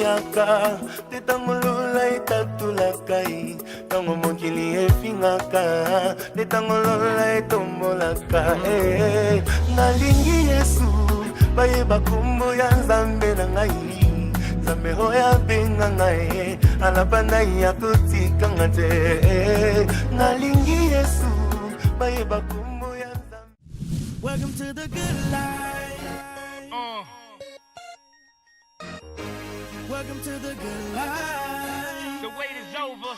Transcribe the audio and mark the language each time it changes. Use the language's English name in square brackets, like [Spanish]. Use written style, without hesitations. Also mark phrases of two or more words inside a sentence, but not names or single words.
[Lingala] ekoleka te ntango lola etatolaka ntango mokili efingaka te ntango lola etombolaka nalingi yesu bayeba kombo ya nzambe na ngai nzambe oyo abenga ngai alaba na ye akotikanga te nalingi yesu bayeba kombo ya nzambe. [English] Welcome to the good life. Welcome to the good life. The wait is over.